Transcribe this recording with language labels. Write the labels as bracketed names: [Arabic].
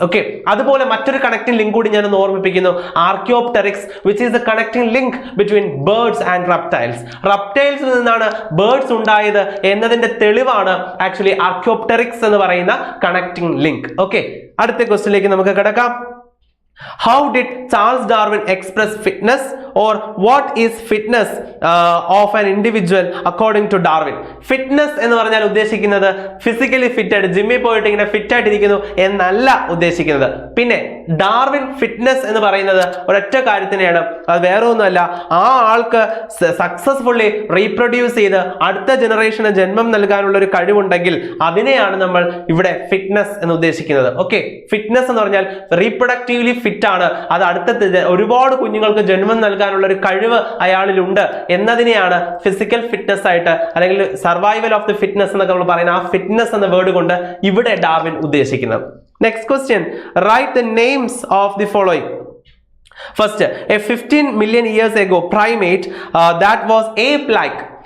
[Malayalam] Okay, അതുപോലെ മറ്റൊരു connecting link കൂടി ഞാൻ ഓർമ്മിപ്പിക്കുന്നു, [English] Archaeopteryx, which is a connecting link between birds and reptiles. [Malayalam] റെപ്റ്റൈൽസിൽ നിന്നാണ് ബേർഡ്സ് ഉണ്ടായത് എന്നതിന്റെ തെളിവാണ് ആക്ച്വലി ആർക്കിയോപ്റ്റെറിക്സ് എന്ന് പറയുന്ന കണക്ടിംഗ് ലിങ്ക്. ഓക്കെ, അടുത്ത ക്വസ്റ്റ്യനിലേക്ക് നമുക്ക് കിടക്കാം. [English] How did Charles Darwin express fitness, or what is fitness of an individual according to Darwin? [Malayalam] Fitness എന്ന് പറഞ്ഞാൽ ഉദ്ദേശിക്കുന്നത് ഫിസിക്കലി ഫിറ്റ് ആയിട്ട് ജിമ്മിൽ പോയിട്ട് ഇങ്ങനെ ഫിറ്റ് ആയിട്ടിരിക്കുന്നു എന്നല്ല ഉദ്ദേശിക്കുന്നത്. പിന്നെ ഡാർവിൻ ഫിറ്റ്നസ് എന്ന് പറയുന്നത് ഒരൊറ്റ കാര്യത്തിനെയാണ്, അത് വേറെ ഒന്നുമല്ല, ആ ആൾക്ക് സക്സസ്ഫുള്ളി റീപ്രൊഡ്യൂസ് ചെയ്ത് അടുത്ത ജനറേഷന് ജന്മം നൽകാനുള്ള ഒരു കഴിവുണ്ടെങ്കിൽ അതിനെയാണ് നമ്മൾ ഇവിടെ ഫിറ്റ്നസ് എന്ന് ഉദ്ദേശിക്കുന്നത്. ഓക്കെ, ഫിറ്റ്നസ് എന്ന് പറഞ്ഞാൽ റീപ്രൊഡക്റ്റീവ്ലി ഫിറ്റ് ആണ്, അത് അടുത്ത ഒരുപാട് കുഞ്ഞുങ്ങൾക്ക് ജന്മം നൽകാനുള്ള ഒരു കഴിവ് അയാളിലുണ്ട് എന്നതിനെയാണ് ഫിസിക്കൽ ഫിറ്റ്നസ് ആയിട്ട് അല്ലെങ്കിൽ സർവൈവൽ ഓഫ് ദി ഫിറ്റ്നസ് എന്നൊക്കെ നമ്മൾ പറയുന്ന ആ ഫിറ്റ്നസ് എന്ന വേർഡ് കൊണ്ട് ഇവിടെ ഡാർവിൻ ഉദ്ദേശിക്കുന്നത്. [English] Next question, write the names of the following. First, a 15 million years ago primate that was ape-like.